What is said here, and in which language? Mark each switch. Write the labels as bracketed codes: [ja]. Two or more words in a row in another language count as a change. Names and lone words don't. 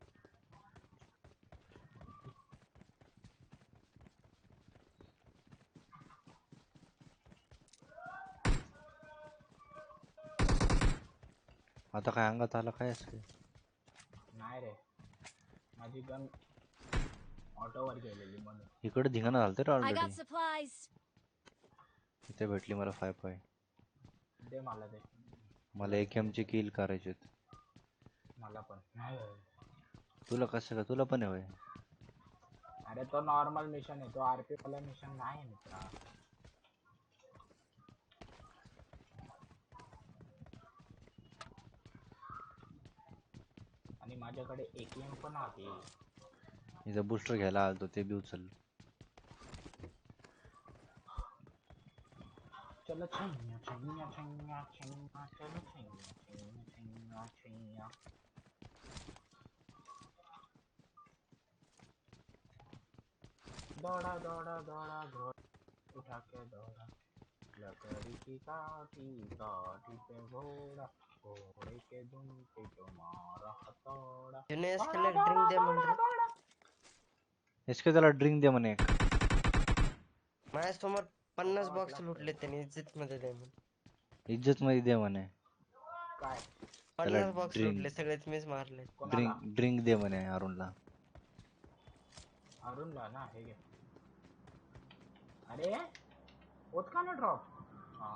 [mr] आता काय अंगात आला काय असते? नाही रे. माझी गन ऑटोवर गेलेली म्हणून. इकडे धिंगाणा झालते रे [en] I ऑलरेडी. got supplies! [mr] इथे भेटली मला 5-5. दे मला दे. मला AKM ची किल करायचे. मला पण. तुला कसं का? तुला पण आहे होय? अरे तो नॉर्मल मिशन आहे. तो RP वाला मिशन नाही मित्रा. माझ्याकडे AKM पण आहे. इथं बुस्टर घ्यायला आलतो ते बी उचल. [hi] चलो छैया छैया छैया छैया चलो छैया छैया छैया छैया. दौड़ा दौड़ा दौड़ा घोड़ा उठा के दौड़ा लकड़ी की काठी काठी पे घोड़ा घोड़े के दुम पे जो मारा हथौड़ा. [mr] जुने [hi] दौड़ा [mr] एसकेला ड्रिंक [hi] दौड़ा [mr] दे म्हण [hi] दौड़ा [mr] रे. [hi] दौड़ा. [mr] इसके त्याला ड्रिंक दे म्हणे एक. माझ्यासमोर 50 वाटलं बॉक्स आपल्याला. लुटले त्यांनी इज्जत मध्ये दे म्हणून. इज्जत मध्ये दे म्हणे. काय 50 बॉक्स ड्रिंक लुटले सगळेच मीच मारले. कोणाला? ड्रिंक दे म्हणे अरुणला. अरुणला ना हे घे. अरे होत का ना ड्रॉप. हा